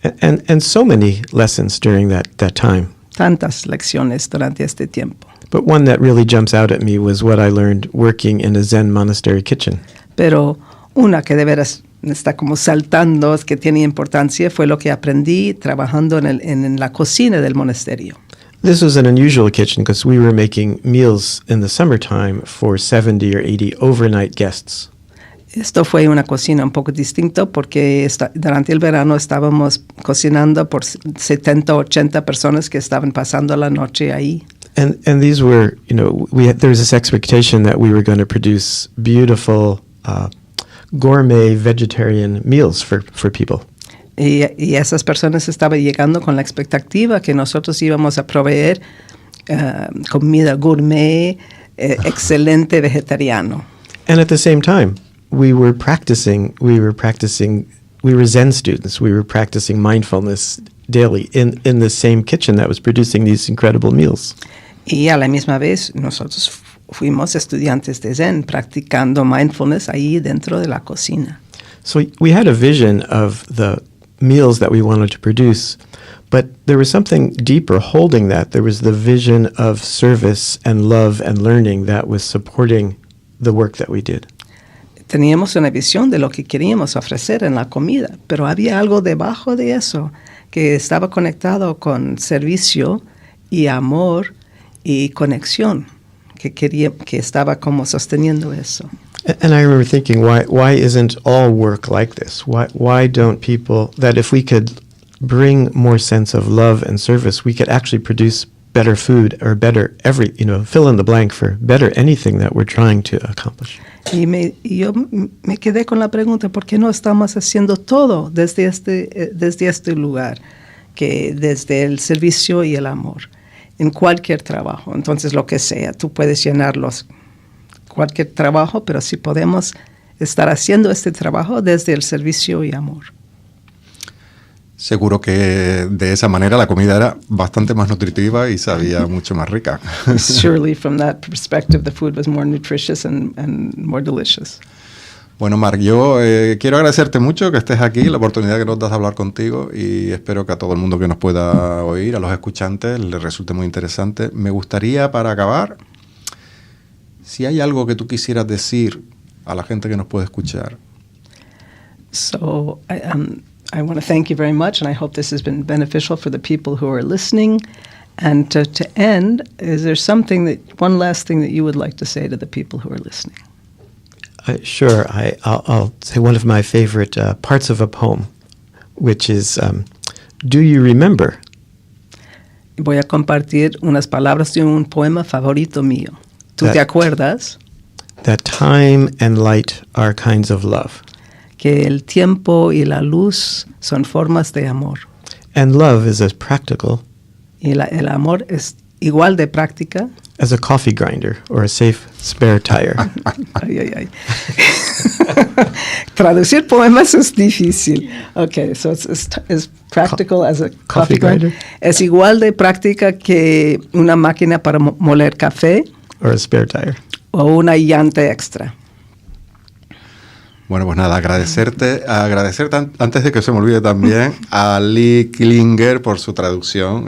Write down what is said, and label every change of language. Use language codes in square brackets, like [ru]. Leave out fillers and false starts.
[en] And so many lessons during that time. [es] Tantas lecciones durante este tiempo. [en] But one that really jumps out at me was what I learned working in a Zen monastery kitchen. [es] Pero una que de veras está como saltando, es que tiene importancia, fue lo que aprendí trabajando en la cocina del monasterio. [en] This was an unusual kitchen because we were making meals in the summertime for 70 or 80 overnight guests. [es] Esto fue una cocina un poco distinta porque durante el verano estábamos cocinando por 70 o 80 personas que estaban pasando la noche ahí. [en] And these were, there was this expectation that we were going to produce beautiful gourmet vegetarian meals for people. [es] Y esas personas estaban llegando con la expectativa que nosotros íbamos a proveer comida gourmet, excelente vegetariano. [en] And at the same time, we were Zen students. We were practicing mindfulness daily in the same kitchen that was producing these incredible meals. [es] Y a la misma vez nosotros fuimos estudiantes de Zen practicando mindfulness ahí dentro de la cocina. [en] So we had a vision of the meals that we wanted to produce, but there was something deeper holding that. There was the vision of service and love and learning that was supporting the work that we did. [es] Teníamos una visión de lo que queríamos ofrecer en la comida, pero había algo debajo de eso que estaba conectado con servicio y amor y conexión, que estaba como sosteniendo eso. [en] And I remember thinking, why isn't all work like this? Why don't people, that if we could bring more sense of love and service, we could actually produce better food or better fill in the blank for better anything that we're trying to accomplish. [es] Y yo me quedé con la pregunta, ¿por qué no estamos haciendo todo desde este lugar, que desde el servicio y el amor, en cualquier trabajo? Entonces, lo que sea, tú puedes llenarlos, cualquier trabajo, pero si podemos estar haciendo este trabajo desde el servicio y amor. Seguro que de esa manera la comida era bastante más nutritiva y sabía mucho más rica. [en] Surely from that perspective the food was more nutritious and more delicious. [es] Bueno, Marc, yo quiero agradecerte mucho que estés aquí, la oportunidad que nos das de hablar contigo, y espero que a todo el mundo que nos pueda oír, a los escuchantes, les resulte muy interesante. Me gustaría, para acabar, si hay algo que tú quisieras decir a la gente que nos puede escuchar. [en] So I want to thank you very much, and I hope this has been beneficial for the people who are listening. And to end, is there one last thing that you would like to say to the people who are listening? Sure. I'll say one of my favorite parts of a poem, which is, do you remember? [es] Voy a compartir unas palabras de un poema favorito mío. ¿Tú te acuerdas? [en] That time and light are kinds of love. [es] Que el tiempo y la luz son formas de amor. [en] And love is as practical [es] y el amor es igual de práctica [en] as a coffee grinder or a safe spare tire. Ay. [es] Traducir poemas es difícil. [en] Okay, so it's practical as a coffee grinder. [es] Es igual de práctica que una máquina para moler café. [en] Or a spare tire. [es] O una llanta extra. Bueno, pues nada, agradecerte antes de que se me olvide también a Lee Klinger por su traducción.